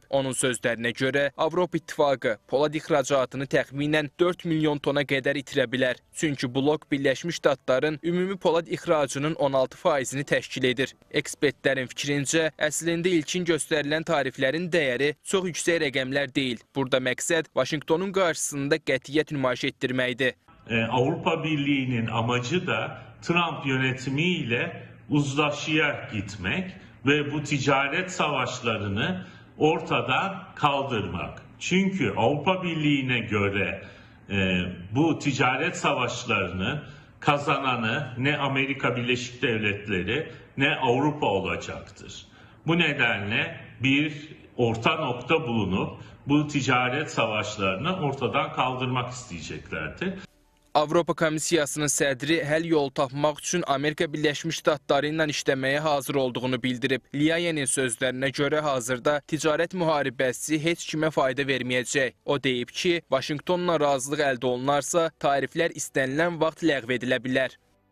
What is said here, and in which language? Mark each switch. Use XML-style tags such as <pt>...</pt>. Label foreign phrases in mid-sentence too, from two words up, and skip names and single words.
<az>Onun sözləri görə Avropa İttifaqı polad ixracatını təxminən 4 milyon tona qədər itirə bilər. Çünki blok Birləşmiş Ştatların ümumi polad ixracının 16%-ni təşkil edir. Ekspertlərin fikrincə, əslində ilkin göstərilən tariflərin dəyəri çox yüksək rəqəmlər deyil. Burada məqsəd Vaşinqtonun qarşısında qətiyyət nümayiş etdirməkdir.</az> <tr>Avrupa Birliği'nin amacı da Trump yönetimiyle uzlaşıya gitmek ve bu ticaret savaşlarını ortadan kaldırmak. Çünkü Avrupa Birliği'ne göre bu ticaret savaşlarını kazananı ne Amerika Birleşik Devletleri ne Avrupa olacaktır. Bu nedenle bir orta nokta bulunup bu ticaret savaşlarını ortadan kaldırmak isteyeceklerdir.</tr> <az>Avropa Komissiyasının sədri həll yolu tapmaq üçün Amerika Birləşmiş Ştatları ilə işləməyə hazır olduğunu bildirib. Liayenin sözlərinə görə hazırda ticarət müharibəsi heç kimə fayda verməyəcək. O deyib ki, Vaşinqtonla razılıq əldə olunarsa, tariflər istənilən vaxt ləğv edilə bilər.</az>